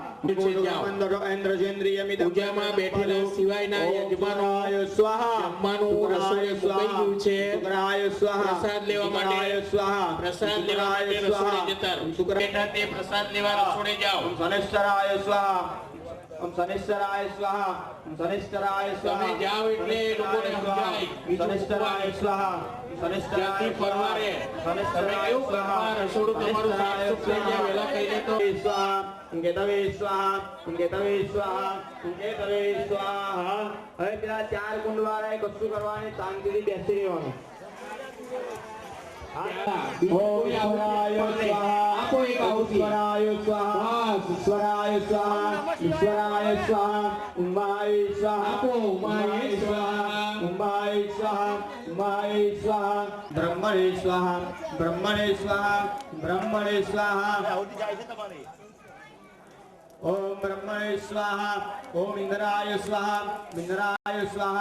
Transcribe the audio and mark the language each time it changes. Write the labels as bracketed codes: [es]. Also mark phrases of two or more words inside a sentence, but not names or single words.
[gu] પૂજામાં બેઠેલા શિવાયના યજમાનોએ [sa] स्वाहा [gu] જમવાનું રસોઈ મુકાઈ ગયું છે પ્રસાદ લેવા માટે રસોડે જતા રહો બેઠા તે પ્રસાદ લેવા રસોડે જાઓ [sa] शनिश्चराय स्वाहा ओम शनिश्चराय स्वाहा ओम शनिश्चराय स्वाहा [gu] તમે જાઓ એટલે એ લોકોને સમજાય [sa] शनिश्चराय स्वाहा [gu] જ્યાંથી પરવારે તમે કેવું ઘરમાં રસોડું તમારું સાફ સુથ થઈ જાય વહેલા કહી દે તો [sa] स्वाहा केतवे स्वाहा केतवे स्वाहा केतवे स्वाहा [gu] હવે પેલા ચાર કુંડ વાળાએ કશું કરવાની શાંતિથી બેસી રહેવાનું [sa] ओम ईश्वराय स्वाहा [gu] આપો એક આહુતિ [sa] ईश्वराय स्वाहा ईश्वराय स्वाहा ईश्वराय स्वाहा उमाय स्वाहा [gu] આપો [sa] ઉમાય સ્વાહા उमाय स्वाहा उमाय स्वाहा ब्रह्मणे स्वाहा ब्रह्मणे स्वाहा ब्रह्मणे स्वाहा ओम ब्रह्मणे स्वाहा ओम इंद्राय स्वाहा इंद्राय स्वाहा